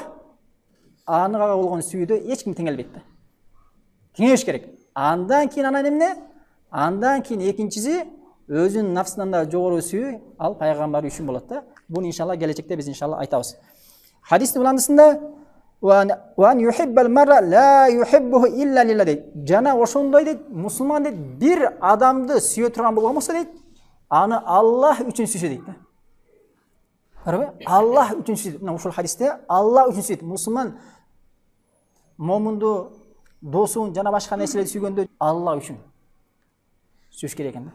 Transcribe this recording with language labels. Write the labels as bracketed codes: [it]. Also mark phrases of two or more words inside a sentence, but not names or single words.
[ky] Анага болгон сүйүүдө эч ким теңелбейт да. Теңеш керек. Андан кийин анан эмне? Андан кийин экинчиси өзүнүн нафсынан да жогору сүйүү ал пайгамбар үчүн болот да. Буну иншалла келечекте биз иншалла айтабыз. Хадистин буландысында [ar] "وأن يحب المرء لا يحبه إلا لله" дейт. [ky] Жана ошондой дейт, мусулман дейт, бир адамды сүйө турган болмосо дейт, аны Аллах үчүн сүйсө дейт да. Көрөбү? Аллах үчүн сүйсө. Мына ушул хадисте Аллах үчүн сүйөт. Мусулман момунду, досун жана башка нерселерди сүйгөндө Аллах үчүн сүйүш керек экен да.